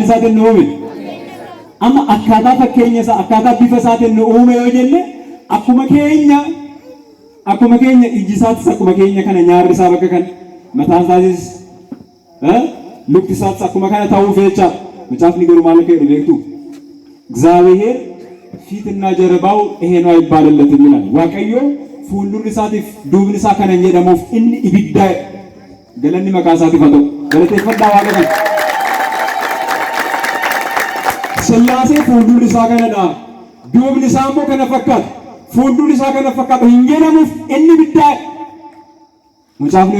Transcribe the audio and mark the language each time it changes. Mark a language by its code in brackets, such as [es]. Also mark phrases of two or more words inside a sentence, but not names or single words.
[om] isaatiin nu uume amma akkaataa fakkeenya isaa akkaataa bifa isaatiin nu uume yoo jenne akkuma keenya iji isaatis akkuma keenya kana nyaarri isaa bakka kan mataan isaatis lukti isaatis akkuma kana ta'uu fecha macaafni garuu maal akka jedhu beektu [am] እግዚአብሔር ፊትና ጀርባው ይሄ ነው አይባልለትም ይላል [om] Waaqayyo fuuldurri isaatiif duubni isaa kana jedhamuuf inni ibidda galanni maqaa isaatiif haa ta'u galateeffadhaa Waaqa kana Sillaasee fuuldurri isaa kanadha duubni isaa immoo kana fakkaata fuuldurri isaa kana fakkaatu hin jedhamuuf inni ibidda mucaafni